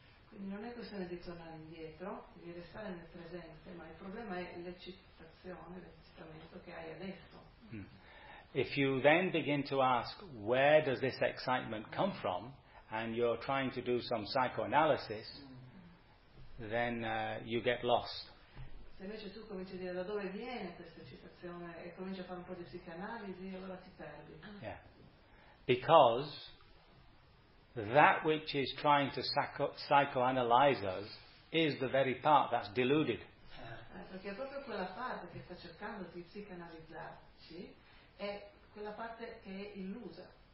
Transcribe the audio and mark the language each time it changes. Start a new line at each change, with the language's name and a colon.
Italian: Quindi non è questione di tornare indietro, di restare nel presente, ma il problema è l'eccitazione, l'eccitamento che hai adesso.
English: If you then begin to ask where does this excitement come from, and you're trying to do some psychoanalysis, then you get lost.
Italian: Se invece tu cominci a dire da dove viene questa eccitazione e cominci a fare un po' di psicanalisi, allora ti perdi.
English: Yeah, because that which is trying to psychoanalyze us is the very part that's deluded.
Italian: Perché è proprio quella parte che sta cercando di psicanalizzarci è quella parte che è illusa.